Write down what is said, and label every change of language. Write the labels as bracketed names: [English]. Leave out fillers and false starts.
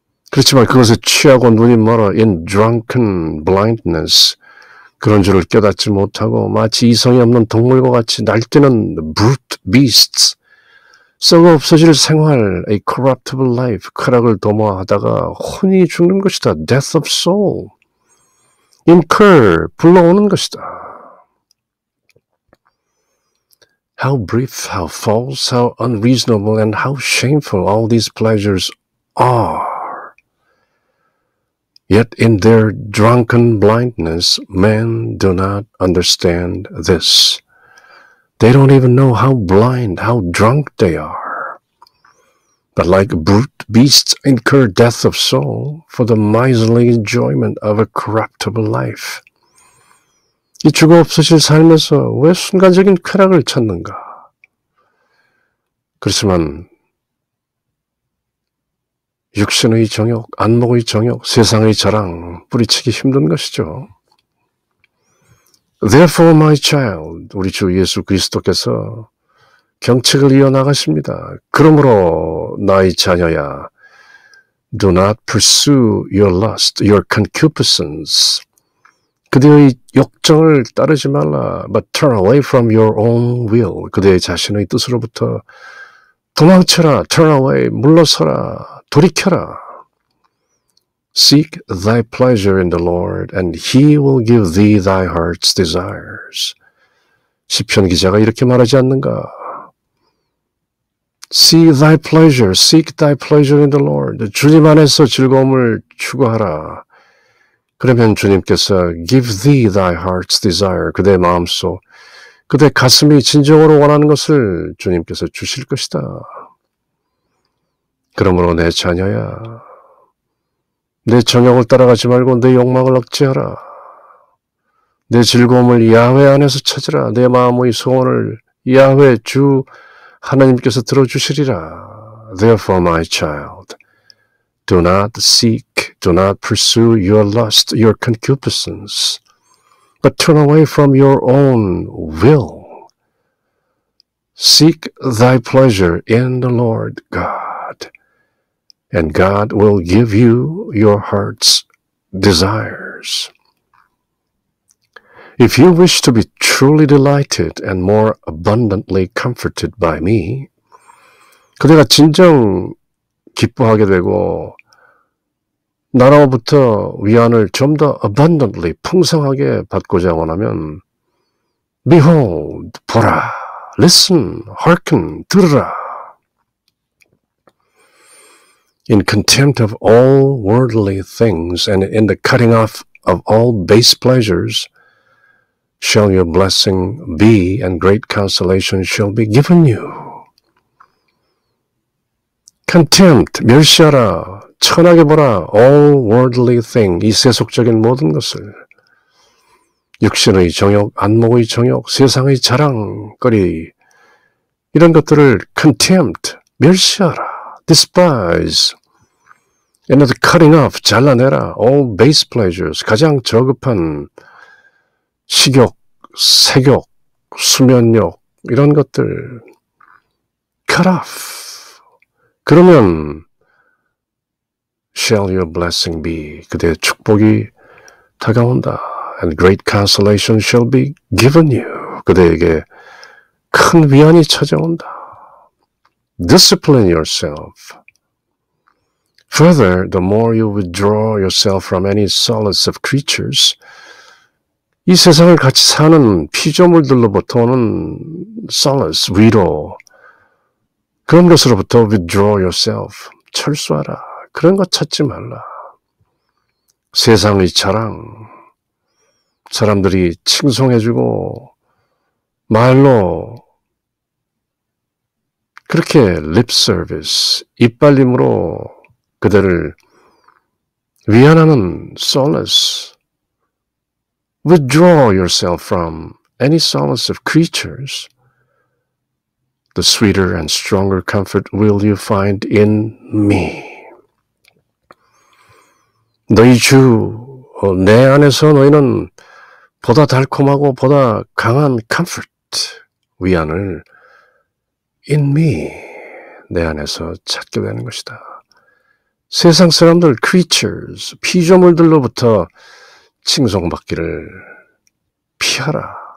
[Korean] 그렇지만 그것에 취하고 눈이 멀어 [English] in drunken blindness, [Korean] 그런 줄을 깨닫지 못하고 마치 이성이 없는 동물과 같이 날뛰는 [English] brute beasts, [Korean] 썩어 없어질 생활, [English] a corruptible life, [Korean] 쾌락을 도모하다가 혼이 죽는 것이다. [English] death of soul. [Korean] incur, 불러오는 것이다. [English] How brief, how false, how unreasonable, and how shameful all these pleasures are. Yet in their drunken blindness, men do not understand this. They don't even know how blind, how drunk they are. But like brute beasts incur death of soul for the miserly enjoyment of a corruptible life. [Korean] 이 주가 없으실 삶에서 왜 순간적인 쾌락을 찾는가? 그렇지만 육신의 정욕, 안목의 정욕, 세상의 자랑 뿌리치기 힘든 것이죠. [English] Therefore, my child, [Korean] 우리 주 예수 그리스도께서 경책을 이어나가십니다. 그러므로 나의 자녀야, [English] do not pursue your lust, your concupiscence. [Korean] 그대의 욕정을 따르지 말라, [English] but turn away from your own will. [Korean] 그대의 자신의 뜻으로부터 도망쳐라, [English] turn away, [Korean] 물러서라, 돌이켜라. [English] Seek thy pleasure in the Lord, and he will give thee thy heart's desires. [Korean] 시편 기자가 이렇게 말하지 않는가? [English] Seek thy pleasure in the Lord. [Korean] 주님 안에서 즐거움을 추구하라. 그러면 주님께서 [English] give thee thy heart's desire. [Korean] 그대 마음속, 그대 가슴이 진정으로 원하는 것을 주님께서 주실 것이다. 그러므로 내 자녀야, 내 정욕을 따라가지 말고 내 욕망을 억제하라. 내 즐거움을 야훼 안에서 찾으라. 내 마음의 소원을 야훼 주 하나님께서 들어주시리라. [English] Therefore, my child, do not seek, do not pursue your lust, your concupiscence, but turn away from your own will. Seek thy pleasure in the Lord God, and God will give you your heart's desires. If you wish to be truly delighted and more abundantly comforted by me, [Korean] 그대가 진정 기뻐하게 되고 나로부터 위안을 좀 더 [English] abundantly, [Korean] 풍성하게 받고자 원하면 [English] behold, 보라, listen, hearken, 들으라. In contempt of all worldly things and in the cutting off of all base pleasures shall your blessing be, and great consolation shall be given you. [Korean] Contempt, 멸시하라, 천하게 보라, [English] all worldly thing, [Korean] 이 세속적인 모든 것을, 육신의 정욕, 안목의 정욕, 세상의 자랑거리, 이런 것들을 contempt, 멸시하라, despise, [English] and the cutting off, [Korean] 잘라내라, [English] all base pleasures, [Korean] 가장 저급한 식욕, 색욕, 수면욕, 이런 것들 [English] cut off. [Korean] 그러면 [English] shall your blessing be, [Korean] 그대의 축복이 다가온다. [English] And great consolation shall be given you, [Korean] 그대에게 큰 위안이 찾아온다. [English] Discipline yourself. Further, the more you withdraw yourself from any solace of creatures, [Korean] 이 세상을 같이 사는 피조물들로부터 오는 [English] solace, 위로, [Korean] 그런 것으로부터 [English] withdraw yourself, [Korean] 철수하라. 그런 것 찾지 말라. 세상의 자랑, 사람들이 칭송해주고 말로 그렇게 [English] lip service, [Korean] 이빨림으로 그들을 위안하는 [English] solace, withdraw yourself from any solace of creatures. The sweeter and stronger comfort will you find in me. [Korean] 너희 주, 내 안에서 너희는 보다 달콤하고 보다 강한 comfort, 위안을 [English] in me, [Korean] 내 안에서 찾게 되는 것이다. 세상 사람들, creatures, 피조물들로부터 칭송받기를 피하라.